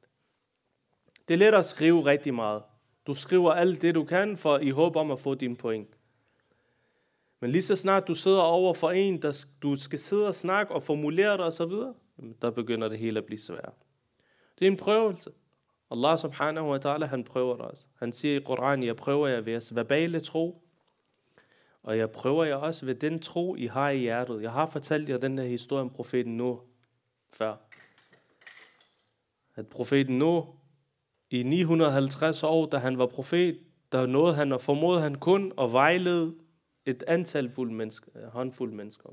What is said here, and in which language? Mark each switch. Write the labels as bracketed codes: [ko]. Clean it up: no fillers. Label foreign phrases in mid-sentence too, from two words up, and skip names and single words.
[da] Det er let at skrive rigtig meget. Du skriver alt det du kan, for i håb om at få dine point. Men lige så snart du sidder over for en, der du skal sidde og snakke og formulere dig osv., der begynder det hele at blive svært. Det er en prøvelse. [ar] الله سبحانه وتعالى, [da] han prøver dig også. Han siger i Koranen, jeg prøver jer ved jeres verbale tro, og jeg prøver jer også ved den tro, I har i hjertet. Jeg har fortalt jer den her historie om profeten Nuh før. At profeten Nuh i 950 år, da han var profet, der nåede han og formodede han kun at vejlede et antal håndfulde mennesker.